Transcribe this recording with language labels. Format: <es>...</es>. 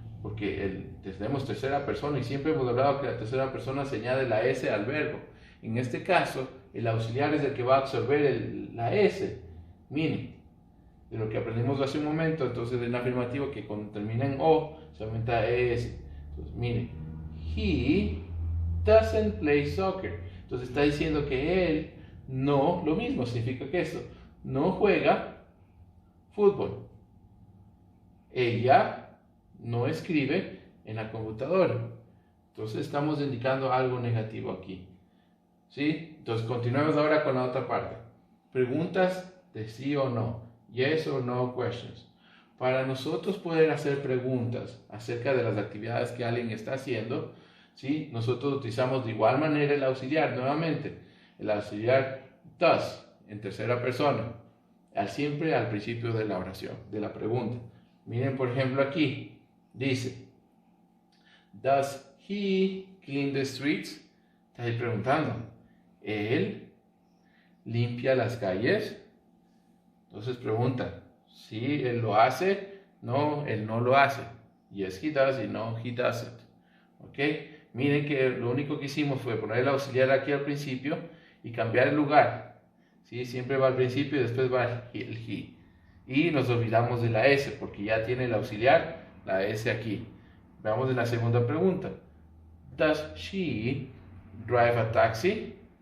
<es>Porque tenemos tercera persona y siempre hemos hablado que la tercera persona se añade la S al verbo. En este caso, el auxiliar es el que va a absorber la S. Miren, de lo que aprendimos hace un momento, entonces en afirmativo que cuando termina en O, se aumenta ES. Entonces, miren,</es> <en>he doesn't play soccer.</en> <es>Entonces está diciendo que él no, lo mismo significa que esto, no juega fútbol. Ella no escribe en la computadora. Entonces estamos indicando algo negativo aquí. ¿Sí? Entonces continuamos ahora con la otra parte. Preguntas de sí o no.</es> <en>Yes or no questions.</en> <es>Para nosotros poder hacer preguntas acerca de las actividades que alguien está haciendo, ¿sí? Nosotros utilizamos de igual manera el auxiliar, nuevamente. El auxiliar does, en tercera persona. Siempre al principio de la oración, de la pregunta. Miren, por ejemplo, aquí. Dice,</es> <en>does he clean the streets?</en> <es>Está ahí preguntando. ¿Él limpia las calles? Entonces pregunta, ¿sí él lo hace? No, él no lo hace.</es> <en>Yes, he does</en> <es>y</es> <en>no, he doesn't. ¿Ok?</en> <es>Miren que lo único que hicimos fue poner el auxiliar aquí al principio y cambiar el lugar. ¿Sí? Siempre va al principio y después va el he. Y nos olvidamos de la S porque ya tiene el auxiliar, la S aquí. Veamos en la segunda pregunta.</es> <en>Does she drive a taxi?</en>